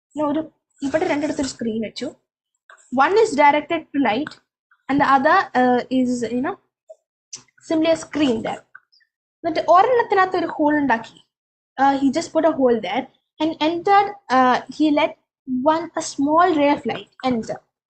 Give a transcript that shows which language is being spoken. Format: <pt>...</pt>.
<ml>ഒരു ഇവിടെ രണ്ടിടത്തൊരു സ്ക്രീൻ വെച്ചു.</ml> <en>One is directed to light and the other is simply a screen there.</en> <ml>എന്നിട്ട് ഒരെണ്ണത്തിനകത്ത് ഒരു ഹോൾ ഉണ്ടാക്കി.</ml> <en>He just put a hole there and entered. He let a small ray of light enter.</en>